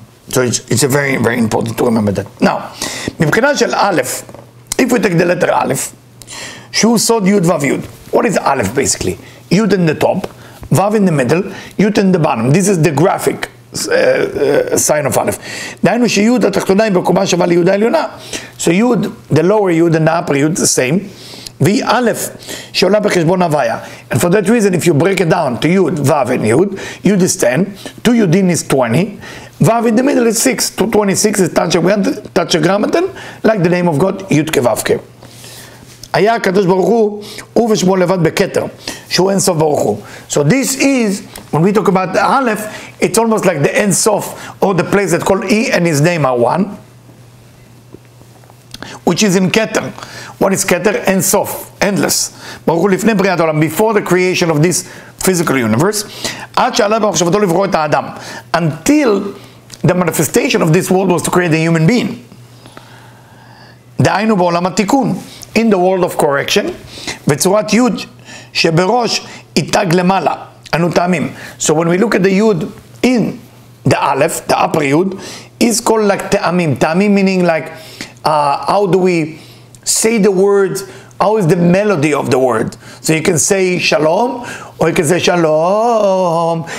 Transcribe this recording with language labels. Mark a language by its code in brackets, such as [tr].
[en] So it's a very, very important to remember that. Now, [he] מבחינה של [en] א', if we take the letter א', [he] שהוא סוד [en] י' ו' י'. What is א' basically? י' in the top, ו' in the middle, י' in the bottom. This is the graphic sign of א'. [he] דהיינו שי' התחתונה היא בקומה שווה לי' העליונה. [en] So י', the lower י' and the upper י' the same. [he] והיא א' שעולה בחשבון הוויה. [en] And for that reason, if you break it down to י', ו' and י' is 10, 2 יודין is 20, ו' in the middle is 6, 26 is tetragrammaton, like the name of God, י' כו'. [he] היה הקדוש ברוך הוא ושמו לבד בכתר, שהוא אין סוף ברוך הוא. [en] So this is, when we talk about the Aleph, it's almost like the אין סוף, or the place that called E and his name are one, which is in Keter. What is Keter? אין סוף, endless. ברוך הוא [he] לפני בריאת העולם, [en] before the creation of this physical universe, [he] עד שעלה במחשבתו לברוא את האדם, [en] until the manifestation of this world was to create a human being. [he] דהיינו בעולם התיקון. [en] in the world of correction, [he] וצורת י' שבראש איתג למעלה, אנו טעמים. [en] So when we look at the yud in the aleph, the upper yud, is called like ta'amim. Ta'amim meaning like, how do we say the words, how is the melody of the word? So you can say shalom, or you can say shalom.